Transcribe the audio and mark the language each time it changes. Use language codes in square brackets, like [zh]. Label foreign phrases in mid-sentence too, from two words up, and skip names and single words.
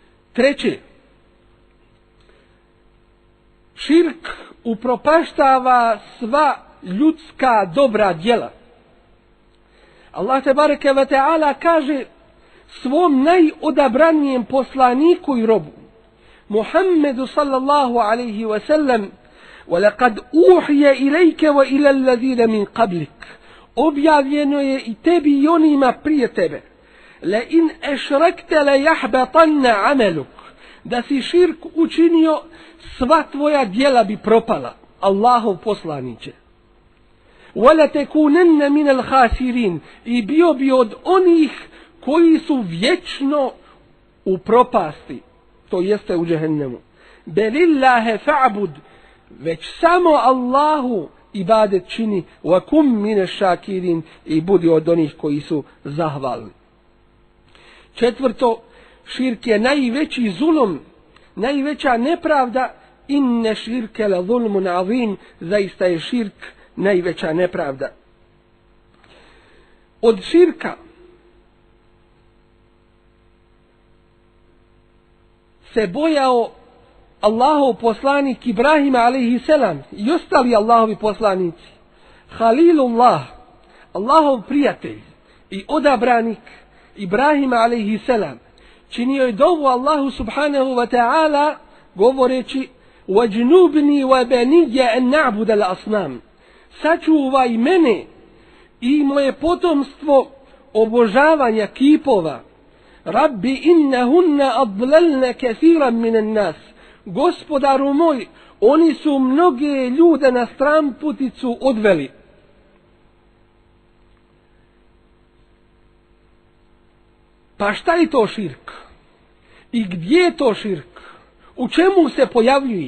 [bs] Treće, širk upropaštava sva ljudska dobra djela. Allah [ar] تبارك وتعالى [bs] kaže svom najodabranijem poslaniku i robu, Muhammedu [ar] صلى الله عليه وسلم, وَلَقَدْ أُوحِيَ إِلَيْكَ وَإِلَى الَّذِينَ مِنْ قَبْلِكَ, [bs] objavljeno je i tebi i onima prije tebe, [ar] لَإِنْ أَشْرَكْتَ لَيَحْبَطَنَّ عَمَلُكَ, [bs] da si širk učinio, sva tvoja djela bi propala, Allahov poslaniće. [ar] وَلَتَكُونَنَّ مِنَ الْخَاسِرِينَ, [bs] i bio bi od onih koji su vječno u propasti, to jeste u džehennemu. [ar] بَلِلَّهَ فَعْبُدْ, [bs] već samo Allahu ibadet čini, [ar] وَكُمْ مِنَ الشَّاكِرِينَ, [bs] i budi od onih koji su zahvalni. Četvrto, širk je najveći zulum, najveća nepravda, [ar] إن الشرك لظلم عظيم, [bs] zaista je širk najveća nepravda. Od širka se bojao Allahov poslanik Ibrahim [ar] عليه السلام [bs] i ostali Allahovi poslanici. Halilullah, Allahov prijatelj i odabranik Ibrahim [ar] عليه السلام, [bs] činio je dovu Allahu [ar] سبحانه وتعالى [bs] govoreći [ar] وَجْنُبْنِي وَبَنِيَّ أَنْ نَعْبُدَ الْأَصْنَامِ, [bs] sačuvaj mene i moje potomstvo obožavanja kipova. [ar] رب إنهن أضللن كثيرا من الناس, [bs] gospodaru moj, oni su mnoge ljude na stranputicu odveli. Pa šta je to širk? I gdje je to širk? U čemu se pojavljuje?